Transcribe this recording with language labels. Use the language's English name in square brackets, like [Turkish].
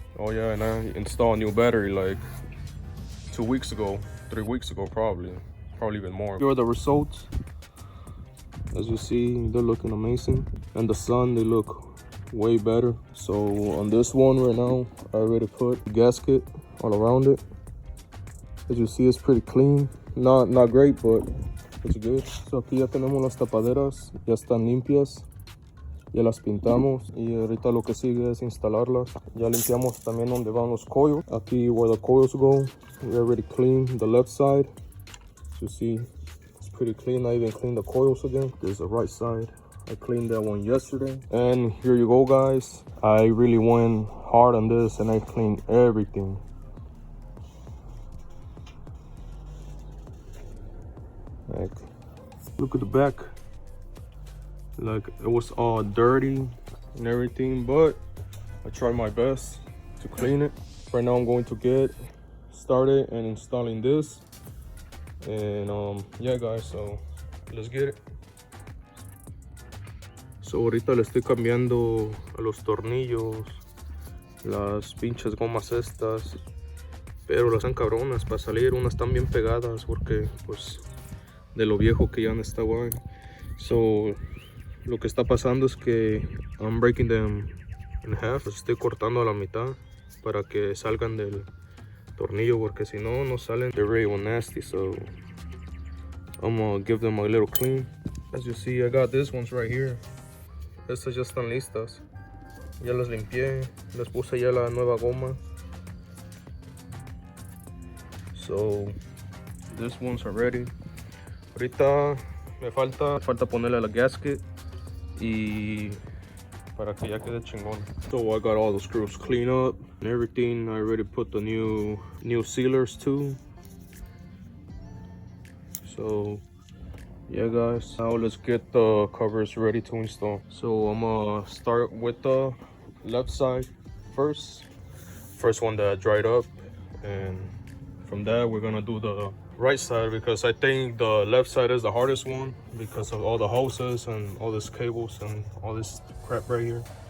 [English] Oh yeah, and I installed a new battery like 2 weeks ago, 3 weeks ago, probably even more. Here are the results. As you see, they're looking amazing. And the sun, they look way better. So on this one right now, I already put a gasket all around it. As you see, it's pretty clean. Not great, but it's good. [Spanish] So aquí ya tenemos las tapaderas, ya están limpias. Ya las pintamos y ahorita lo que sigue es instalarlas. Ya limpiamos también donde van los coils. [English] Aquí where the coils go, we already cleaned the left side. As you see, it's pretty clean. I even cleaned the coils again. There's the right side. I cleaned that one yesterday. And here you go, guys. I really went hard on this and I cleaned everything. Like, look at the back. Like, it was all dirty and everything, but I tried my best to clean it. Right now I'm going to get started and installing this. And yeah, guys, so let's get it. [Spanish] So ahorita le estoy cambiando a los tornillos, las pinches gomas estas, pero las están cabronas para salir. Unas están bien pegadas porque pues de lo viejo que ya no está guay. So lo que está pasando es que [English] I'm breaking them in half. [Spanish] Los estoy cortando a la mitad para que salgan del tornillo, porque si no, no salen. [English] They're very nasty, so I'm gonna give them a little clean. As you see, I got these ones right here. [Spanish] Estas ya están listas. Ya las limpié, les puse ya la nueva goma. [English] So these ones are ready. [Spanish] Ahorita me falta ponerle la gasket y para que ya quede chingón. [English] So I got all the screws cleaned up and everything. I already put the new sealers too. So yeah guys, now let's get the covers ready to install. So I'm gonna start with the left side first one that dried up, and from that we're gonna do the right side, because I think the left side is the hardest one because of all the hoses and all these cables and all this crap right here.